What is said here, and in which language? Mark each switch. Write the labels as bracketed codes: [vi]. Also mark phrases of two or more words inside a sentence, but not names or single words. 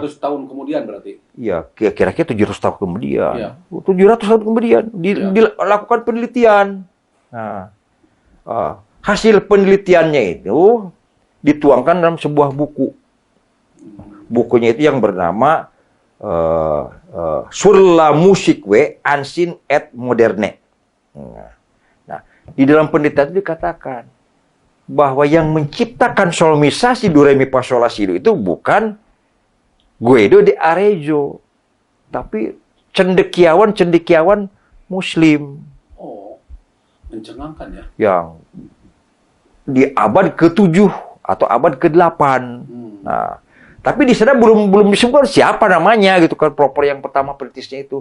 [id] 700 tahun kemudian berarti? Iya, kira-kira 700 tahun kemudian. 700 tahun kemudian dilakukan penelitian. Nah, hasil penelitiannya itu dituangkan dalam sebuah buku. Bukunya itu yang bernama Sur la musique ancienne et moderne. Nah, di dalam penelitian itu dikatakan bahwa yang menciptakan solmisasi do re mi fa sol la si do itu bukan Guido de Arezzo, tapi cendekiawan Muslim. Mencengangkan ya? Yang di abad ke-7 atau abad ke-8. Nah, tapi di sana belum disebutkan siapa namanya gitu kan, proper yang pertama perintisnya itu.